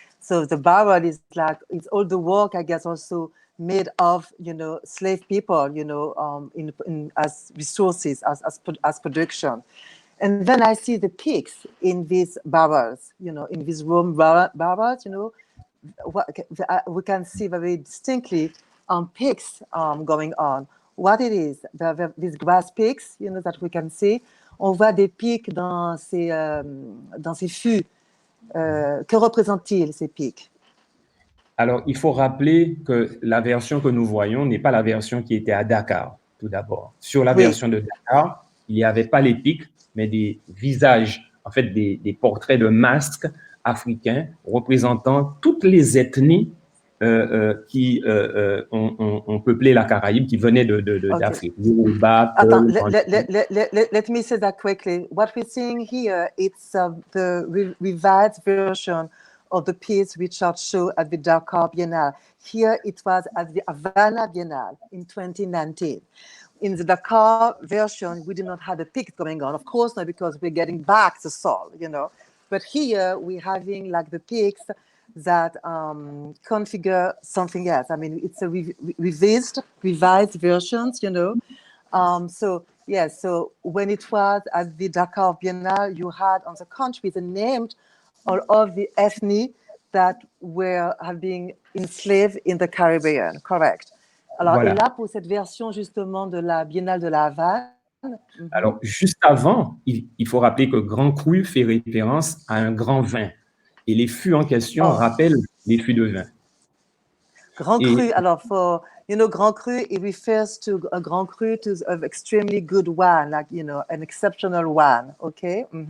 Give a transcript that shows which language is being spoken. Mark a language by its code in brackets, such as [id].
[en] So the barrel is like, it's all the work, I guess, also made of, you know, slave people, you know, in as resources, as production. And then I see the peaks in these barrels, you know, in these room barrels, you know, we can see very distinctly peaks going on. What it is, these grass peaks, you know, that we can see. [fr] On voit des pics dans ces fûts. Que représentent-ils, ces pics? Alors, il faut rappeler que la version que nous voyons n'est pas la version qui était à Dakar, tout d'abord. Sur la version de Dakar, il n'y avait pas les pics, mais des visages, en fait, des portraits de masques africains représentant toutes les ethnies qui ont peuplé la Caraïbe, qui venaient d'Afrique. Yoruba, Attends, Peul, [en] let me say that quickly. What we're seeing here, it's the revised version of the piece Richard showed at the Dakar Biennale. Here it was at the Havana Biennale in 2019. In the Dakar version, we did not have the pics going on. Of course not, because we're getting back the soul, you know. But here we're having like the pics that configure something else. I mean, it's a revised versions, you know. So yes, so when it was at the Dakar Biennale, you had on the country the named all of the ethnies that have been enslaved in the Caribbean, correct? [fr] Alors, voilà. Et là, pour cette version justement de la Biennale de la Havane. Alors, juste avant, il faut rappeler que Grand Cru fait référence à un grand vin. Et les fûts en question rappellent les fûts de vin. [en] Grand Cru, alors, for, you know, Grand Cru, it refers to a Grand Cru to an extremely good wine, like, you know, an exceptional wine, okay?